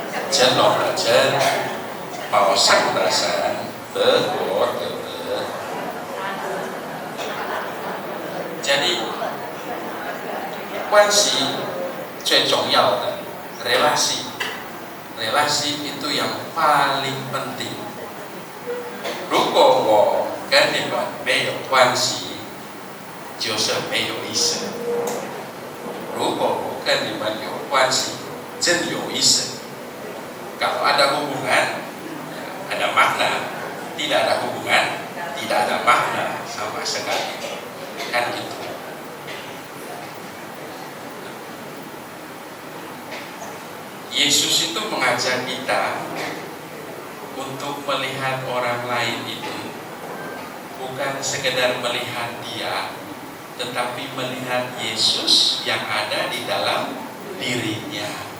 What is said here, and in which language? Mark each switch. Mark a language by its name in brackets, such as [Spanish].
[Chinese] Chen Long de Chen, Mao Shang de Shan, De Guo de De. [Indonesian] Jadi [Chinese] 关系最重要的 [Indonesian] relasi itu yang paling penting. [Chinese] 如果我跟你们没有关系，就是没有意思。如果我跟你们有关系，真有意思。 [Indonesian] Kalau ada hubungan, ada makna. Tidak ada hubungan, tidak ada makna sama sekali. Kan gitu. Yesus itu mengajak kita untuk melihat orang lain itu bukan sekedar melihat dia, tetapi melihat Yesus yang ada di dalam dirinya.